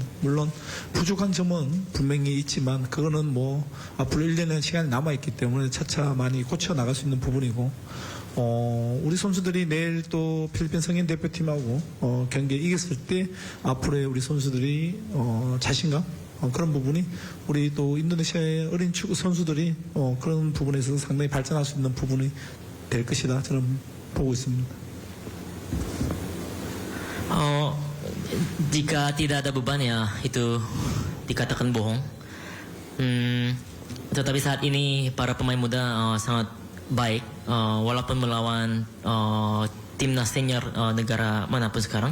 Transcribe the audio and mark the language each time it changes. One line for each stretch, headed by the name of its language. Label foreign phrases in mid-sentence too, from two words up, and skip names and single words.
Korean: 물론 부족한 점은 분명히 있지만 그거는 뭐 앞으로 1년의 시간이 남아있기 때문에 차차 많이 고쳐 나갈 수 있는 부분이고 우리 선수들이 내일 또 필리핀 성인 대표팀하고 경기에 이겼을 때 앞으로의 우리 선수들이 자신감 그런 부분이 우리 또 인도네시아의 어린 축구 선수들이 그런 부분에서 상당히 발전할 수 있는 부분이 될 것이다 저는 보고 있습니다.
Indonesian: Jika tidak ada beban ya itu dikatakan bohong. Tetapi saat ini para pemain muda sangat baik walaupun melawan timnas senior negara manapun sekarang.